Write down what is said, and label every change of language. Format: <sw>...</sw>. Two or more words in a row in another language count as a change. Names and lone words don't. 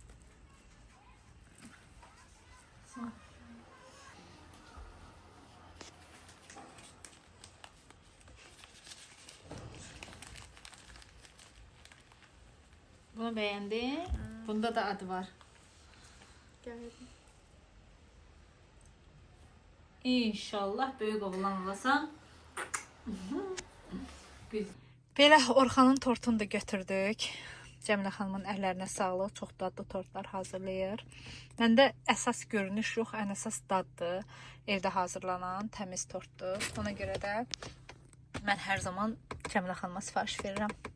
<tr>Bunu beğendin. Bunda da adı var. geldi.</tr> <az>İnşallah böyük oğlan olasan. Belə Orxanın tortunu da götürdük. Cəmilə xanımın əllərinə sağlıq. Çox dadlı tortlar hazırlayır. Məndə əsas görünüş yox, ən əsas daddır. Evdə hazırlanan təmiz tortdur. Ona görə də mən hər zaman Cəmilə xanıma sifariş verirəm.</az>